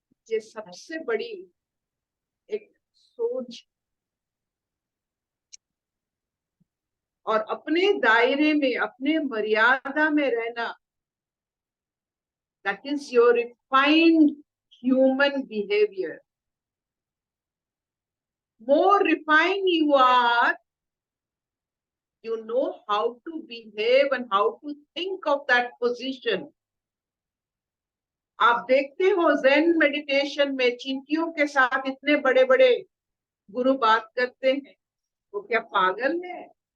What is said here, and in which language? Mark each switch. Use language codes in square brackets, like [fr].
[hi] ये सबसे बड़ी एक सोच, और अपने दायरे में, अपने मर्यादा में रहना, [en] that is your refined human behavior. More refined you are, you know how to behave and how to think of that position. [hi] आप देखते हो ज़ेन मेडिटेशन में चिंटियों के साथ इतने बड़े बड़े गुरु बात करते हैं, वो क्या पागल है?